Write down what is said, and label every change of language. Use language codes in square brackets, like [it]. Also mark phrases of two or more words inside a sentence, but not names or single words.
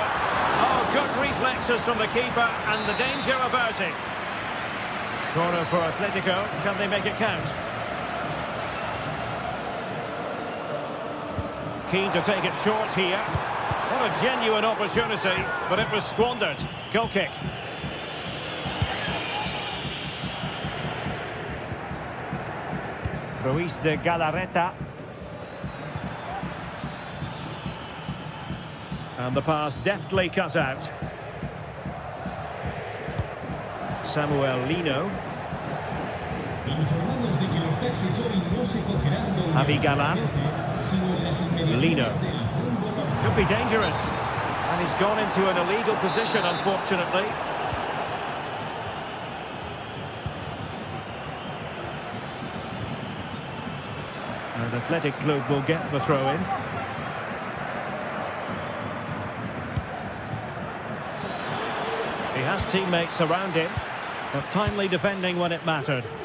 [en] Oh, good reflexes from the keeper, and the danger averted. Corner for Atletico, can they make it count? Keen to take it short here. What a genuine opportunity, but it was squandered. Goal kick. Ruiz de Galarreta. And the pass deftly cut out. Samuel Lino. [es] Informamos de que los taxis hoy no se cogerán donde [en] Javi Galán. [es] sino en las inmediaciones [en] Lino. [es] del fondo de [en] Could be dangerous. And he's gone into an illegal position, unfortunately. And Athletic Club will get the throw-in. He has teammates around him, but timely defending when it mattered.